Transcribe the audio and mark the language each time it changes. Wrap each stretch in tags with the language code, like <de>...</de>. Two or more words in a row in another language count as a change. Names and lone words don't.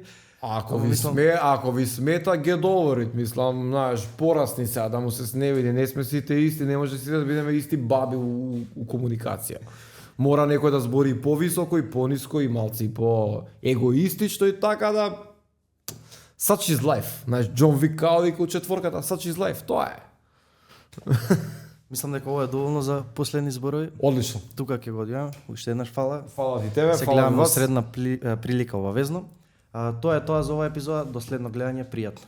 <mk>Ако ви смета гедоворит, мислам, знаеш, порасни сега да му се сневиди, не сме сите исти, не може сите да бидеме исти баби у комуникација. Мора некој да збори повисоко и пониско и малци по егоистично и така да</mk> <en>such is life.</en> <mk>Знаеш, Џон Вик као вика у четворката,</mk> <en>such is life,</en> <mk>тоа е. Мислам дека ова е доволно за последни зборови. Одлично. Тука ќе го одјавам. Уште еднаш фала. Фала ти тебе, се фала гледаме во вас. средна прилика обавезно. Тоа е тоа за оваа епизода. До следно гледање, пријатно.</mk>